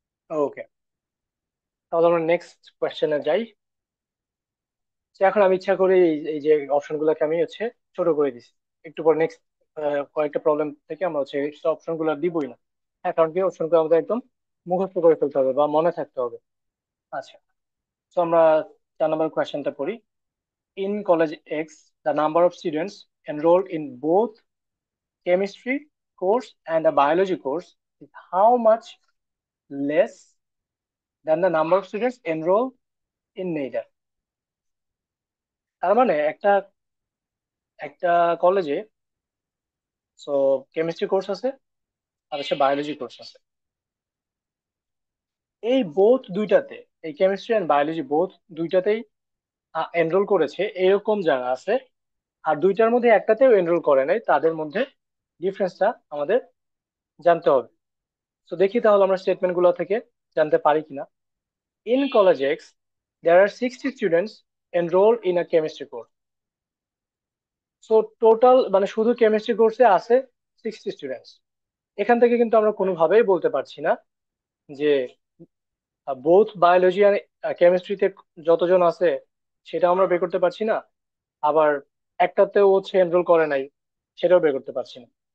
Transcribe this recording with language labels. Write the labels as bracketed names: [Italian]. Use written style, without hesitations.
[Bangla] ওকে, তাহলে আমরা নেক্সট কোয়েশ্চেনে যাই। যে এখন আমি ইচ্ছা করে এই যে অপশন গুলোকে আমি হচ্ছে ছোট করে দিছি। একটু পর নেক্সট কয়েকটা প্রবলেম থেকে আমরা হচ্ছে অপশন গুলো দিবই না। হ্যাঁ, কারণ কি অপশন গুলো আমাদের একদম মুখস্থ করে ফেলতে হবে বা মনে থাকতে হবে। আচ্ছা, তো আমরা 4 নম্বর কোয়েশ্চেনটা পড়ি। [English] In college X, the number of students enrolled in both chemistry course and a biology course is how much less than the number of students enrolled in neither? [Bangla] তার মানে একটা একটা কলেজে সো কেমিস্ট্রি কোর্স আছে আর হচ্ছে biology course আছে। এই both দুইটাতে, এই chemistry and biology both দুইটাতেই enrol করেছে এরকম যারা আছে, আর দুইটার মধ্যে একটাতেও এনরোল করে নাই, তাদের মধ্যে ডিফারেন্সটা আমাদের জানতে হবে। তো দেখি তাহলে আমরা স্টেটমেন্ট গুলো থেকে জানতে পারি কিনা। [English] In college X there are 60 students enrolled in a chemistry course. [Bangla] So total মানে শুধু কেমিস্ট্রি কোর্সে আছে 60 স্টুডেন্টস। এখান থেকে কিন্তু আমরা কোনোভাবেই বলতে পারছি না যে বোথ বায়োলজি আর কেমিস্ট্রিতে যতজন আছে সেটা আমরা বের করতে পারছি না, আবার একটাতেও হচ্ছে এনরোল করে নাই সেটাও বের করতে পারছি না।